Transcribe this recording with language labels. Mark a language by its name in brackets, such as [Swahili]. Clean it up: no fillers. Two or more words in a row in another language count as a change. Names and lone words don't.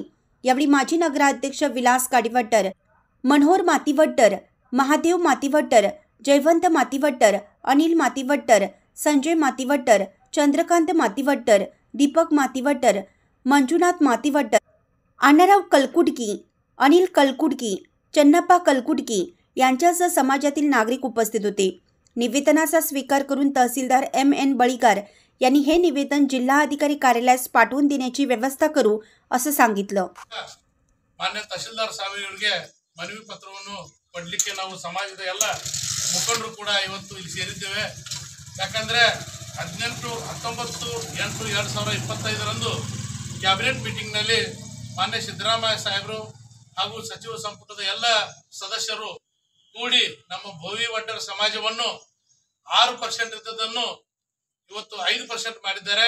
[Marathi] यावेळी माजी नगराध्यक्ष विलास गाडीवड्डर, मनोहर मातीवड्डर, महादेव मातीवड्डर, जयवंत मातीवड्डर, अनिल मातीवड्डर, संजय मातीवड्डर, चंद्रकांत मातीवड्डर, दीपक मातीवड्डर, मंजुनाथ मातीवड्डर, अण्णाराव कलकुडकी, अनिल कलकुडकी, चन्नप्पा कलकुडकी यांच्यासह समाजातील नागरिक उपस्थित होते। निवेदनाचा स्वीकार करून तहसीलदार M.N. बळीगार यांनी हे निवेदन जिल्हाधिकारी कार्यालयास पाठवून देण्याची व्यवस्था करू असं सांगितलं। [Kannada] ಮಾನ್ಯ ತಹಶೀಲ್ದಾರ್ ಸಾಹೇಬರಿಗೆ ಮನವಿ ಪತ್ರವನ್ನು ಕೊಡಲಿಕ್ಕೆ ನಾವು ಸಮಾಜದ ಎಲ್ಲ ಮುಖಂಡರು ಕೂಡ ಇವತ್ತು ಇಲ್ಲಿ ಸೇರಿದ್ದೇವೆ। ಯಾಕಂದ್ರೆ 19/8/2025 [English] cabinet meeting [Kannada] ನಲ್ಲಿ ಮಾನ್ಯ ಸಿದ್ದರಾಮಯ್ಯ ಸಾಹೇಬರು ಹಾಗೂ ಸಚಿವ ಸಂಪುಟದ ಎಲ್ಲ ಸದಸ್ಯರು ಕೂಡಿ ನಮ್ಮ ಭೋವಿ ವಡ್ಡರ ಸಮಾಜವನ್ನು 6% ಇದ್ದದನ್ನು ಇವತ್ತು 5% ಮಾಡಿದ್ದಾರೆ।